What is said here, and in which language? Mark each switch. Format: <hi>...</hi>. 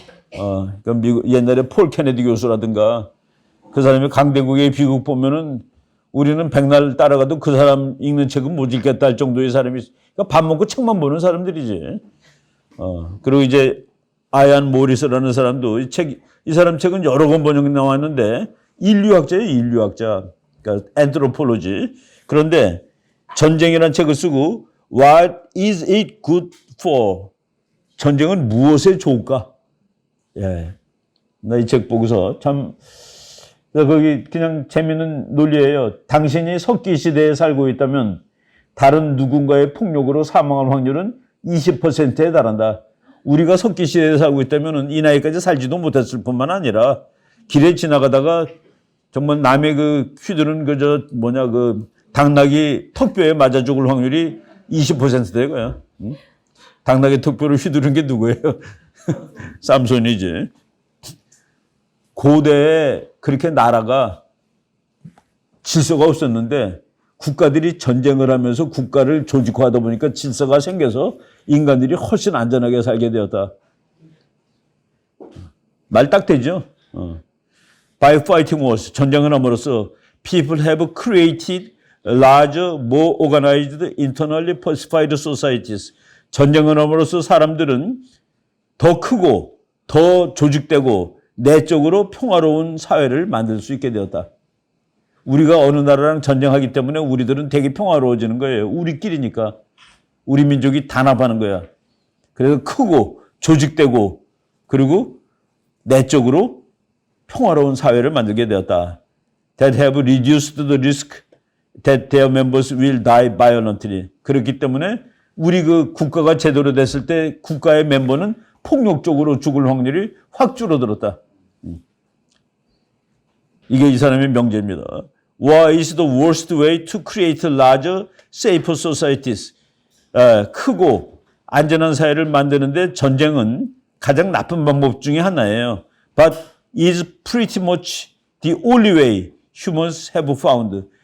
<ko>그러니까 미국 옛날에 폴 케네디 교수라든가 그 사람이 강대국의 비극 보면은 우리는 백날 따라가도 그 사람 읽는 책은 못 읽겠다 할 정도의 사람이 그러니까 밥 먹고 책만 보는 사람들이지. 그리고 이제 아이안 모리스라는 사람도 이 사람 책은 여러 권 번역이 나왔는데 인류학자예요, 인류학자.</ko> <en>그러니까 anthropology.</en> <ko>그런데 전쟁이라는 책을 쓰고</ko> <en>What is it good for?</en> <ko>전쟁은 무엇에 좋을까? 예. 나 이 책 보고서 참 거기 그냥 재미있는 논리예요. 당신이 석기 시대에 살고 있다면 다른 누군가의 폭력으로 사망할 확률은 20%에 달한다. 우리가 석기 시대에 살고 있다면 이 나이까지 살지도 못했을 뿐만 아니라 길에 지나가다가 정말 남의 휘두른 당나귀 턱뼈에 맞아 죽을 확률이 20% 되고요. 당나귀 턱뼈를 휘두른 게 누구예요? 삼손이지. 고대에 그렇게 나라가 질서가 없었는데 국가들이 전쟁을 하면서 국가를 조직화하다 보니까 질서가 생겨서 인간들이 훨씬 안전하게 살게 되었다. 말 딱 되죠?</ko> <en>By fighting wars,</en> <ko>전쟁을 함으로써</ko> <en>people have created larger, more organized, internally pacified societies.</en> <ko>전쟁을 함으로써 사람들은 더 크고 더 조직되고 내적으로 평화로운 사회를 만들 수 있게 되었다. 우리가 어느 나라랑 전쟁하기 때문에 우리들은 되게 평화로워지는 거예요. 우리끼리니까. 우리 민족이 단합하는 거야. 그래서 크고 조직되고 그리고 내적으로 평화로운 사회를 만들게 되었다.</ko> <en>That have reduced the risk that their members will die violently.</en> <ko>그렇기 때문에 우리 국가가 제대로 됐을 때 국가의 멤버는 폭력적으로 죽을 확률이 확 줄어들었다. 이게 이 사람의 명제입니다.</ko> <en>War is the worst way to create larger, safer societies.</en> <ko>크고 안전한 사회를 만드는데 전쟁은 가장 나쁜 방법 중에 하나예요.</ko> <en>But is pretty much the only way humans have found.</en>